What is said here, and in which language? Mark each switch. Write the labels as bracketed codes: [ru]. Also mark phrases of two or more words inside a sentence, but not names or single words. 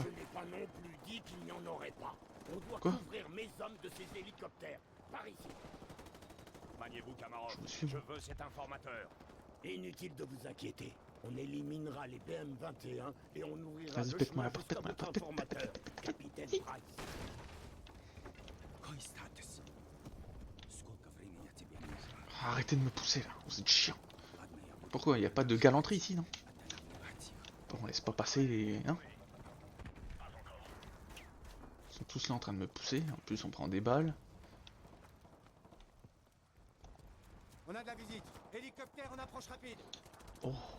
[fr] Je n'ai pas non plus dit qu'il n'y en aurait pas. On doit Quoi couvrir mes hommes de ces hélicoptères. Par ici. Maniez-vous, Kamarov. Je vous suis, Je moi. veux cet informateur. Inutile de vous inquiéter. On éliminera les BM-21 et on ouvrira Vas-y, le pète-moi la chemin porte, jusqu'à pète-moi la votre porte, pète, informateur, capitaine Price. [ru] Какой статус? Сколько времени я тебе нужно? [fr] Arrêtez de me pousser là, vous êtes chiant. [ru] Ладно, я буду [fr] Pourquoi il n'y a pas de galanterie ici, non? [ru] оперативно. [fr] Bon, on laisse pas passer les. Hein? Ils sont tous là en train de me pousser. En plus, on prend des balles. On a de la visite. Hélicoptère en approche rapide.